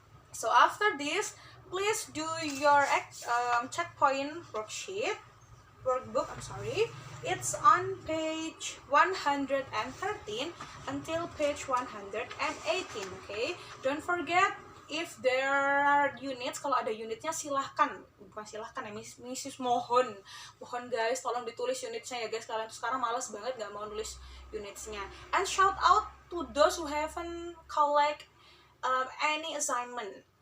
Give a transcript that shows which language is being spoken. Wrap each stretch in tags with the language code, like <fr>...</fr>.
<en>So after this, please do your checkpoint workbook. It's on page 113 until page 118. Okay, don't forget if there are units.</en> <id>Kalau ada unitnya silahkan, bukan silahkan ya, Mrs. mohon guys, tolong ditulis unitnya ya guys. Kalian sekarang malas banget nggak mau nulis unitsnya.</id> <en>And shout out to those who haven't collect any assignment.</en>